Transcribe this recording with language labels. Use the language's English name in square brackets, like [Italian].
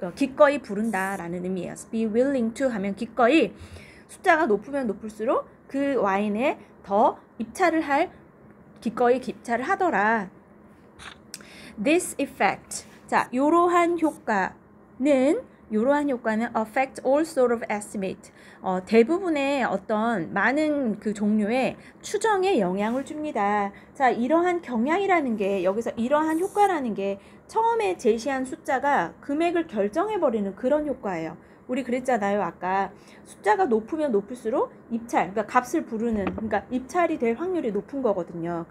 [Korean] 기꺼이 부른다라는 의미예요. [English] be willing to [Korean] 하면 기꺼이, 숫자가 높으면 높을수록 그 와인에 더 기꺼이 입찰을 하더라. [English] This effect, [Korean] 자, 이러한 효과는 이러한 효과는 [English] affect all sort of estimate. [Korean] 대부분의 어떤 많은 그 종류의 추정에 영향을 줍니다. 자, 이러한 경향이라는 게 여기서 이러한 효과라는 게 처음에 제시한 숫자가 금액을 결정해버리는 그런 효과예요. 우리 그랬잖아요. 아까 숫자가 높으면 높을수록 입찰, 그러니까 값을 부르는, 그러니까 입찰이 될 확률이 높은 거거든요.